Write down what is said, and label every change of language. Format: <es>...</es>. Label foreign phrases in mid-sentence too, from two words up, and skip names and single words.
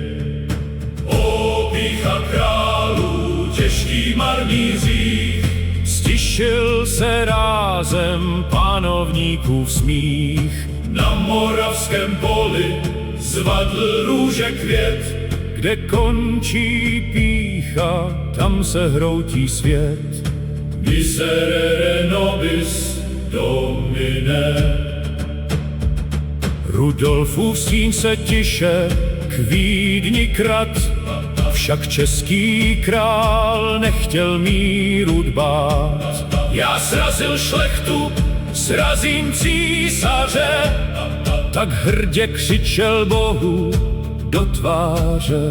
<cs>Pýcha králů, těžký marný hřích, stišil se rázem panovníkův smích. Na moravském poli zvadl růže květ, kde končí pýcha, tam se hroutí svět.</cs> <la>Miserere nobis domine.</la> <cs>Rudolfův stín se tiše k Vídni krat, však český král nechtěl míru dbát. Já srazil šlechtu, srazím císaře, tak hrdě křičel Bohu do tváře.</cs>